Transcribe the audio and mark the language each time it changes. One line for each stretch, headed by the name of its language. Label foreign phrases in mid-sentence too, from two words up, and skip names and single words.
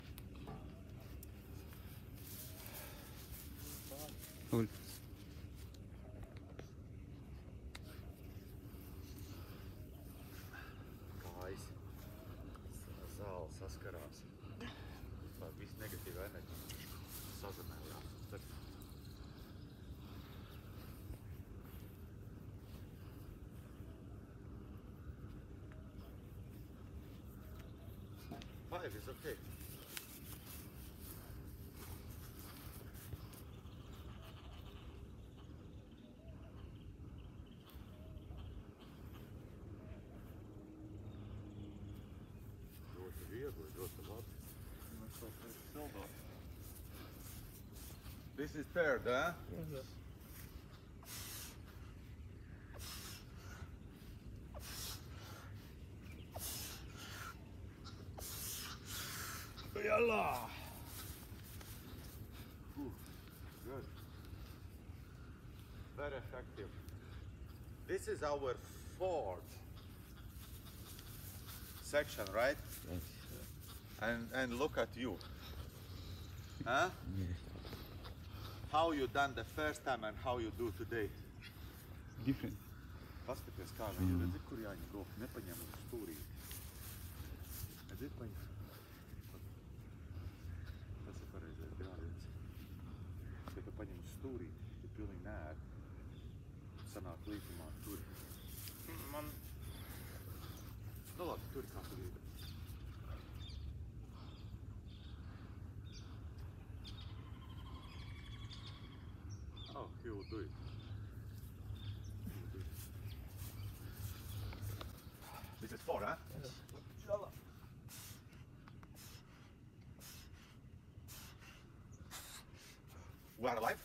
Latvian: Cool. Kājas. Zāle saskarās. Tā viss negatīva enerģija sazemējās.
English: Tad five is okay.
Latvian: Ļoti viegli, ļoti labi. Mēs to pildot.
English: This is paired, huh? Yes. Yalla! Good. Very effective. This is our fourth section, right? Yes. And look at you. Huh? Yes. How you done the first time and how you do today. Different.
Latvian: Paskaties, kā viņi redzi, kur jāņem roku, nepaņem uz stūrī. Redzi, paņem. Tas ir pareizais grāviens. Ja tu paņem uz stūrī, ir pilnīgi neēd. Sanāk līkumā tur. Man Nu labi, tur kā tur ir.
English: Oh, he will do it. This is four, huh? Yalla. We are alive?